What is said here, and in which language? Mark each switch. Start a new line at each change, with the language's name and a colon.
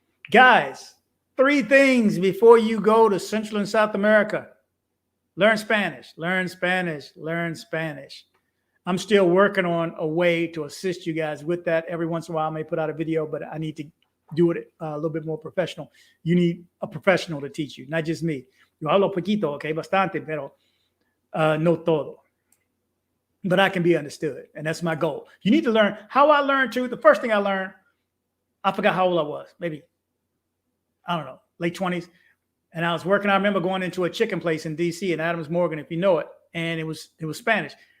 English: Guys, 3 things before you go to Central and South America. Learn Spanish. Learn Spanish. Learn Spanish. I'm still working on a way to assist you guys with that. Every once in a while, I may put out a video, but I need to do it a little bit more professional. You need a professional to teach you, not just me.
Spanish: Yo hablo poquito, okay, bastante, pero no todo.
English: But I can be understood, and that's my goal. You need to learn. How I learned too, the first thing I learned, I forgot how old I was, maybe, I don't know, late 20s. And I was working, I remember going into a chicken place in DC in Adams Morgan, if you know it, and it was Spanish.